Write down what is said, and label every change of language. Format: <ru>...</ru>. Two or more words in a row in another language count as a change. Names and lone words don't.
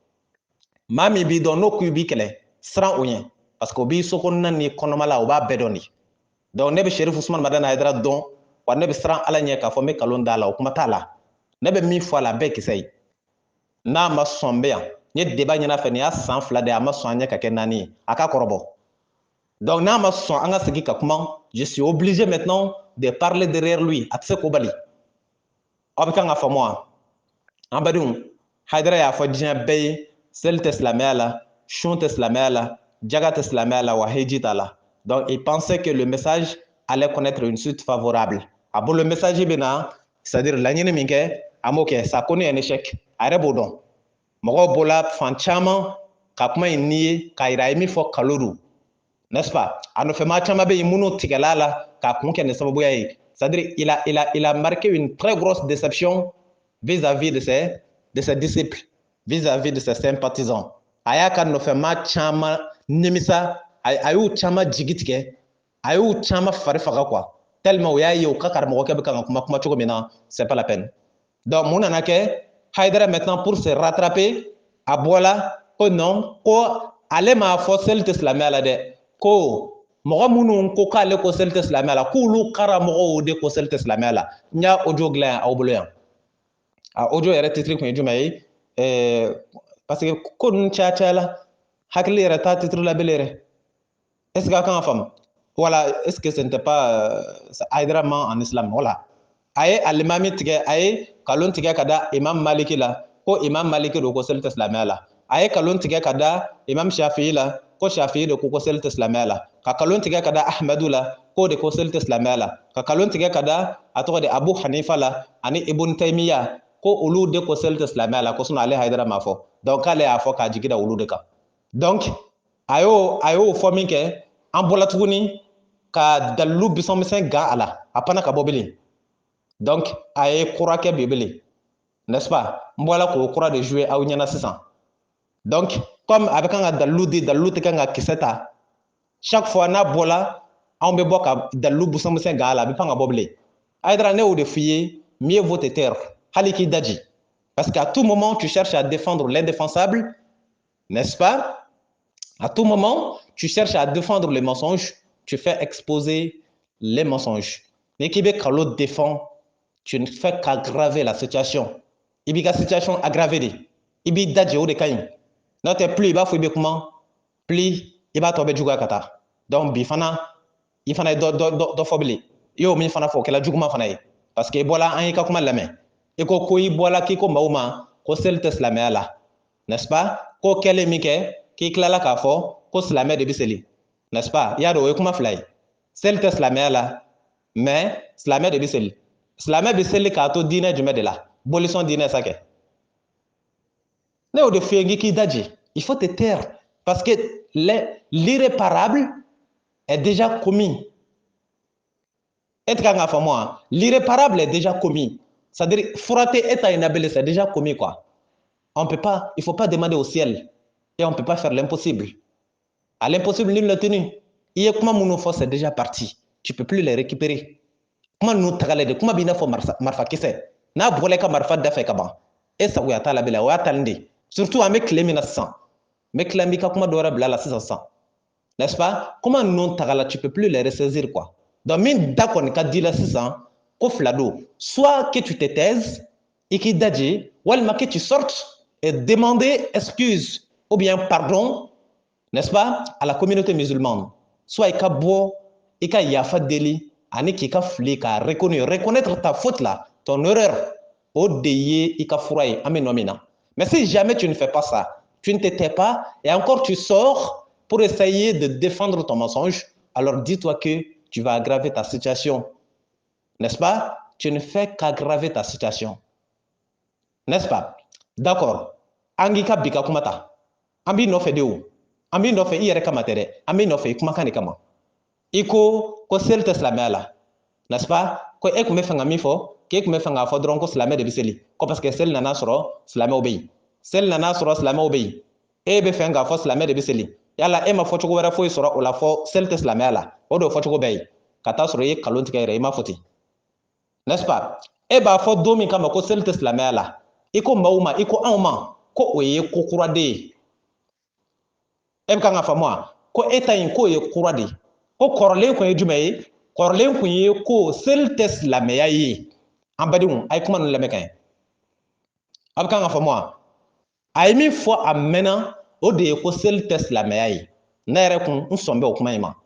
<bm>maa min b'i dɔn n'o ko i b'i kɛlɛ siran o ɲɛ</bm> <fr>parce que</fr> <bm>o b'i sokɔnɔna ni kɔnɔma la o b'a bɛɛ dɔn de donc ne bɛ Cherif Usmane Madani Hayidara dɔn wa ne bɛ siran Ala ɲɛ k'a fɔ n bɛ nkalon d'a la o kuma t'a la ne bɛ min fɔ a la a bɛɛ kisɛ ye n'a ma sɔn n bɛ yan n ye débat ɲini a fɛ nin y'a san 2 de ye a ma sɔn an ɲɛ ka kɛ 4 ye a ka kɔrɔbɔ donc n'a ma sɔn an ka segin ka kuma</bm> <fr>je suis obligé maintenant de parler derrière lui</fr> <bm>a tɛ se k'o bali aw bɛ kan ka faamu wa an badenw Hayidara y'a fɔ diɲɛ bɛɛ ye seli tɛ silamɛya la sun tɛ silamɛya la jaga tɛ silamɛya la wa heji t'a la</bm> <fr>donc il pensait que le message allait connaître une suite favorable</fr> <bm>a bolo</bm> <fr>le message</fr> <bm>bɛ na c'est-à-dire laɲini min kɛ a m'o kɛ</bm> <fr>ça connaît un échec</fr> <bm>a yɛrɛ b'o dɔn mɔgɔw bɔla fan caman ka kuma in n'i ye k'a yira a ye min fɔ kalo don</bm> <fr>n'est-ce pas</fr> <bm>a nɔfɛmaa caman bɛ yen minnu tigɛla la k'a kun kɛ nin sababuya ye</bm> <fr>c'est-à-dire il a marqué une très grosse déception vis-à-vis de ses disciples vis-à-vis de ses sympathisants</fr> <bm>a y'a ka nɔfɛmaa caman nimisa a y'u caman jigi tigɛ a y'u caman fari faga</bm> <fr>quoi tellement</fr> <bm>o y'a ye u ka karamɔgɔkɛ bɛ kan ka kuma cogo min na</bm> <fr>c'est pas la peine</fr> <bm>donc mun nana kɛ Hayidara</bm> <fr>maintenant pour se rattraper</fr> <bm>a bɔla ko non ko ale m'a fɔ seli tɛ silamɛya la dɛ ko mɔgɔ minnu ko k'ale ko seli tɛ silamɛya la k'olu karamɔgɔw de ko seli tɛ silamɛya la n y'a audio dilan yan aw bolo yan a audio yɛrɛ titre kun ye jumɛn ye</bm> <fr>parce que</fr> <bm>ko ninnu caya la hakili yɛrɛ t'a titre la bilen yɛrɛ</bm> <fr>est-ce que</fr> <bm>a kan ka faamu</bm> <fr>voilà est-ce que ce n'était pas Hayidara ment en islam voilà</fr> <bm>a ye alimami tigɛ a ye kalon tigɛ ka da imam maliki la ko imam maliki do ko seli tɛ silamɛya la a ye kalon tigɛ ka da imam shafi'i la ko shafi'i de ko seli tɛ silamɛya la ka kalon tigɛ ka da ahmadu la ko de ko seli tɛ silamɛya la ka kalon tigɛ ka da a tɔgɔ de abu hanifa la ani ibn taymiya ko olu de ko seli tɛ silamɛya la ko sinon ale Hayidara m'a fɔ donc k'ale y'a fɔ k'a jigi da olu de kan donc a y'o fɔ min kɛ an bɔla tuguni ka dalilu bisɔnmisɛn gan a la a panna ka bɔ bilen donc a ye kura kɛ bi bilen</bm> <fr>n'est-ce pas</fr> <bm>n bɔla k'o kura de jouer aw ɲɛna sisan donc comme a bɛ kan ka dalilu di dalilu tɛ kan ka kisɛ ta</bm> <fr>chaque fois</fr> <bm>n'a bɔla anw bɛ bɔ ka dalilu bisɔnmisɛn gan a la a bɛ pan ka bɔ bilen Hayidara ne y'o de f'i ye</bm> <fr>mieux vaut te taire</fr> <bm>hali k'i daji</bm> <fr>parce qu'à tout moment tu cherches à défendre l'indéfensable n'est-ce pas à tout moment tu cherches à défendre les mensonges tu fais exposer les mensonges mais qui</fr> <bm>bɛ kalo</bm> <fr>défend tu ne fais qu'aggraver la situation</fr> <bm>i b'i ka situation aggraver de i b'i daji o de ka ɲi n'o tɛ plus i b'a fɔ i bɛ kuma plus i b'a tɔ bɛ juguya ka taa donc bi fana i fana ye dɔ fɔ bilen i y'o min fana fɔ o kɛla juguman fana ye parce que i bɔla an y'i ka kuma lamɛn i ko i bɔla k'i ko maaw ma ko seli tɛ silamɛya la</bm> <fr>n'est-ce pas</fr> <bm>ko kɛlen min kɛ k'i tilala k'a fɔ ko silamɛ de bɛ seli</bm> <fr>n'est-ce pas</fr> <bm>i y'a dɔn o ye kuma fila ye seli tɛ silamɛya la mais silamɛ de bɛ seli silamɛ bɛ seli k'a to diinɛ jumɛn de la bolisɔn diinɛ sa kɛ ne y'o de f'i ye k'i daji</bm> <fr>il faut te taire parce que l'irréparable est déjà commis</fr> <bm>e tɛ kan k'a faamu wa</bm> <fr>l'irréparable est déjà commis c'est-à-dire</fr> <bm>fura tɛ e ta in na bilen</bm> <fr>c'est déjà commis quoi on peut pas il faut pas demander au ciel et on peut pas faire l'impossible à l'impossible nul n'est tenu</fr> <bm>i ye kuma minnu fɔ</bm> <fr>c'est déjà parti tu peux plus les récupérer kuma</fr> <bm>ninnu tagalen de kuma b'i n'a fɔ marifakisɛ n'a bɔla i ka marifa da fɛ ka ban e sagoya t'a la bilen o y'a talen de surtout an bɛ tile min na sisan n bɛ tila n b'i ka kuma dɔ wɛrɛ bila la sisan</bm> <fr>n'est-ce pas</fr> <bm>kuma ninnu tagala</bm> <fr>tu peux plus les ressaisir quoi donc</fr> <bm>min da kɔni ka di la sisan ko fila don</bm> <fr>soit que tu te taises</fr> <bm>i k'i daji walima</bm> <fr>que tu sortes et demander excuse ou bien pardon n'est-ce pas à la communauté musulmane soit</fr> <bm>i ka bɔ i ka yafa deli ani k'i ka fili k'a</bm> <fr>reconnaître ta faute là ton erreur</fr> <bm>o de ye i ka fura ye an bɛ nɔ min na</bm> <fr>mais si jamais tu ne fais pas ça tu ne te tais pas et encore tu sors pour essayer de défendre ton mensonge alors dis-toi que tu vas aggraver ta situation n'est-ce pas tu ne fais qu'aggraver ta situation n'est-ce pas d'accord</fr> <bm>an k'i ka bi ka kuma ta an b'i nɔfɛ de o an b'i nɔfɛ i yɛrɛ kama tɛ dɛ an b'i nɔfɛ i kumakan de kama i ko seli tɛ silamɛya la</bm> <fr>n'est-ce pas</fr> <bm>ko e tun bɛ fɛ ka min fɔ k'e tun bɛ fɛ k'a fɔ dɔrɔn ko silamɛ de bɛ seli ko</bm> <fr>parce que</fr> <bm>seli nana sɔrɔ silamɛw bɛ yen seli nana sɔrɔ silamɛw bɛ yen e bɛ fɛ k'a fɔ silamɛ de bɛ seli yala e ma fɔcogo wɛrɛ foyi sɔrɔ o la fɔ seli tɛ silamɛya la o de fɔcogo bɛɛ ye ka taa sɔrɔ i ye kalon tigɛ yɛrɛ i ma fɔ ten</bm> <fr>n'est-ce pas</fr> <bm>e b'a fɔ don min kama ko seli tɛ silamɛya la i ko maaw ma i ko anw ma ko o ye ko kura de ye e bɛ kan ka faamu wa ko e ta in k'o ye kura de ye ko kɔrɔlen kun ye jumɛn ye kɔrɔlen kun ye ko seli tɛ silamɛya ye an badenw a ye kuma ninnu lamɛn ka ɲɛ a bɛ kan ka faamu wa a ye min fɔ a mɛnna o de ye ko seli tɛ silamɛya ye ne yɛrɛ kun n sɔn bɛ o kuma in ma</bm>